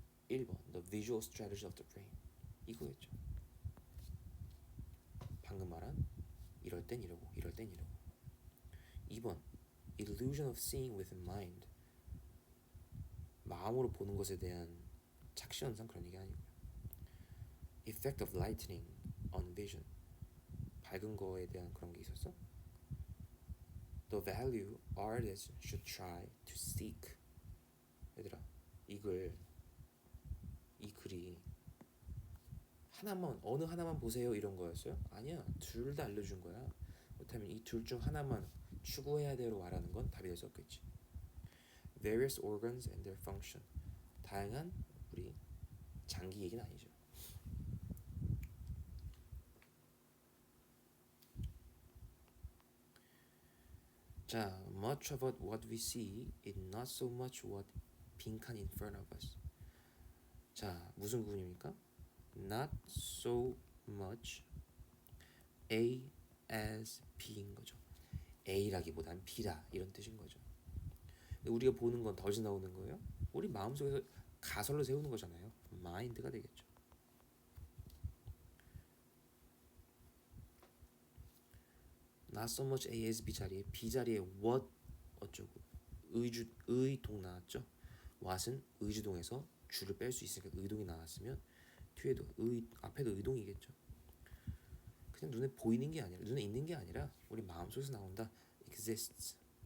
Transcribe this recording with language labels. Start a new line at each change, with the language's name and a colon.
English: 1번 The visual strategy of the brain 이거겠죠.
Korean: 방금 말한 이럴 땐 이러고 이럴 땐 이러고. 2번 Illusion of seeing with mind 마음으로 보는 것에 대한 착시현상 그런 얘기 아니고요. Effect of lightning on vision 밝은 거에 대한 그런 게 있었어.
English: The value artists should try to seek.
Korean: 얘들아, 이 글이 하나만 어느 하나만 보세요 이런 거였어요? 아니야, 둘 다 알려준 거야. 그렇다면 이 둘 중 하나만 추구해야 돼로 말하는 건 답이 될 수 없겠지. Various organs and their function 다양한 우리 장기 얘기는 아니죠.
English: 자, much of what we see is not so much what 빈칸 in front of us.
Korean: 자, 무슨 구문입니까?
English: Not so much A as B인 거죠.
Korean: A라기보단 B라 이런 뜻인 거죠. 우리가 보는 건 더 나오는 거예요. 우리 마음속에서 가설로 세우는 거잖아요. 마인드가 되겠죠. Not so much A as B 자리에 B 자리에 what 어쩌고 의동 나왔죠. what은 의주동에서 주를 뺄 수 있으니까 의동이 나왔으면 뒤에도 앞에도 의동이겠죠. 그냥 눈에 보이는 게 아니라 눈에 있는 게 아니라 우리 마음속에서 나온다.
English: exists.